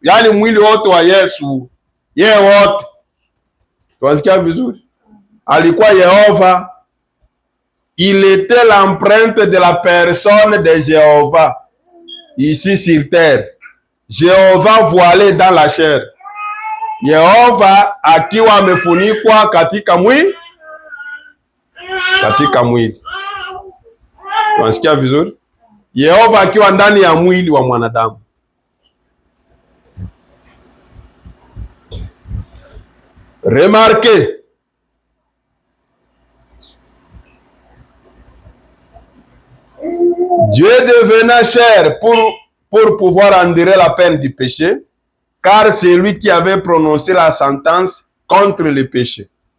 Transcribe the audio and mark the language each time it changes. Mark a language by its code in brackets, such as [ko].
[sw] Yaani mwili wote wa Yesu, yeye wote. Tunasikia vizuri? Alikuwa Yehova. [fr] Il était l'empreinte de la personne de Jéhovah ici sur terre. Jéhovah voilé dans la chair. [sw] Yehova akiwa amefunikwa katika mwili. Tunasikia vizuri? Yehova akiwa ndani ya mwili wa mwanadamu. [fr] Remarquez, Dieu devena chair pour pouvoir endurer la peine du péché, car c'est lui qui avait prononcé la sentence contre le péché.